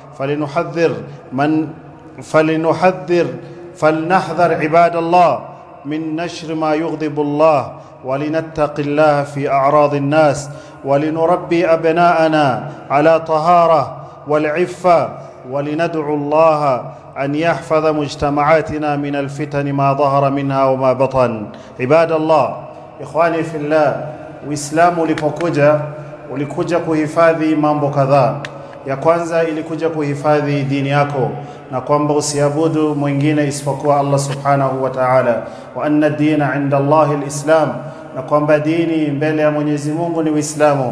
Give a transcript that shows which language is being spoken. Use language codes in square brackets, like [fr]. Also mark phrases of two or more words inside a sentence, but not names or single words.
[ar] فلنحذر عباد الله من نشر ما يغضب الله، ولنتق الله في أعراض الناس، ولنربي أبناءنا على طهارة والعفة، ولندعو الله أن يحفظ مجتمعاتنا من الفتن ما ظهر منها وما بطن. عباد الله، إخواني في الله، [sw] Uislamu ulikuja kuhifadhi mambo kadhaa. Ya kwanza ilikuja kuhifadhi dini yako, na kwamba usiabudu mwingine isipokuwa Allah [ar] سبحانه وتعالى، وأن الدين عند الله الإسلام, [sw] na kwamba dini mbele ya Mwenyezi Mungu ni Uislamu.